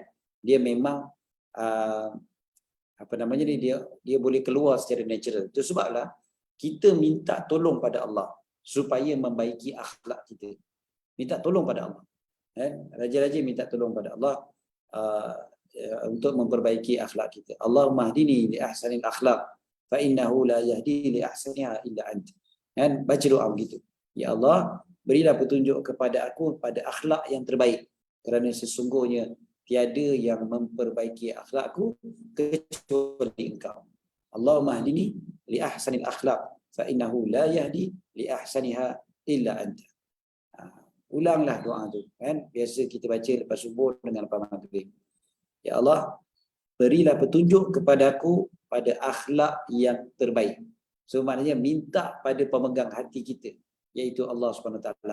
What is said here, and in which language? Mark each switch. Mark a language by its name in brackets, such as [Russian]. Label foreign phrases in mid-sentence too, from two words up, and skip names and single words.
[Malay] Dia memang dia boleh keluar secara natural. Itu sebablah kita minta tolong pada Allah supaya membaiki akhlak kita. Minta tolong pada Allah. Raja-raja minta tolong pada Allah untuk memperbaiki akhlak kita. [Arabic] اللهم اهدني لأحسن الأخلاق فإنه لا يهدي لأحسنها إلا أنت. [Malay] Baca doa begitu. Ya Allah, berilah petunjuk kepada aku pada akhlak yang terbaik, kerana sesungguhnya tiada yang memperbaiki akhlakku kecuali Engkau. [Arabic] اللهم اهدني لأحسن الأخلاق فإنه لا يهدي لأحسنها إلا أنت. [Malay] Ulanglah doa tu kan, biasa kita baca lepas subuh dengan lepas maghrib. Ya Allah, berilah petunjuk kepadaku pada akhlak yang terbaik. So maknanya minta pada pemegang hati kita, iaitu Allah [Arabic] سبحانه تعالى.